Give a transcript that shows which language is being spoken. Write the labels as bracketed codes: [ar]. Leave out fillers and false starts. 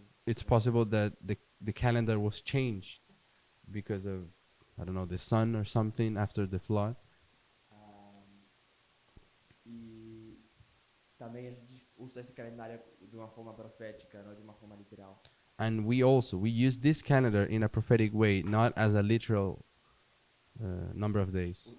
[en] It's possible that the calendar was changed because of, I don't know, the sun or something after the flood. [pt] E também a gente usa esse calendário de uma forma profética, não de uma forma literal. [en] And we use this calendar in a prophetic way, not as a literal number of days.